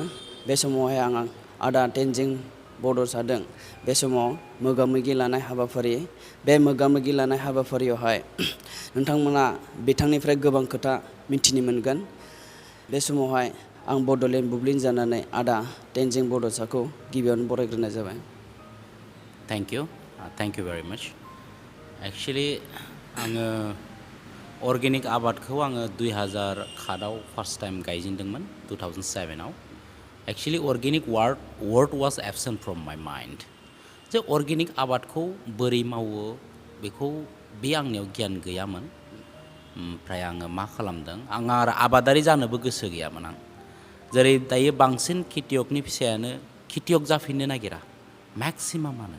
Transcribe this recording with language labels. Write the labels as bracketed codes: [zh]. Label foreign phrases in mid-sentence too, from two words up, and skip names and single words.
[brx] बे समावहाय आं आदा तेनजिं बड'सादों बे समाव मोगा-मोगि लानाय हाबाफारि। बे मोगा-मोगि लानाय हाबाफारियावहाय नोंथांमोना बिथांनिफ्राय गोबां खोथा मिथिनो मोनगोन। बे समावहाय आं बड'लेण्ड बुब्लिनि जानानै आदा तेनजिं बड'साखौ गिबियावनो बरायग्रोनाय जाबाय। [en] Thank you very much. Actually, [brx] आङो अर्गेनिक आबादखौ आङो 2000 खादाव [en] first time [brx] गायजेनदोंमोन 2007 आव। [en] Actually, organic word was absent from my mind. [brx] जे अर्गेनिक आबादखौ बोरै मावो बेखौ बे आंनियाव गियान गैयामोन। ओमफ्राय आङो मा खालामदों आंहा आबादारि जानोबो गोसो गैयामोन आं। जेरै दायो बांसिन खेथियकनि फिसायानो खेथियक जाफिननो नागिरा मेक्सिमामानो।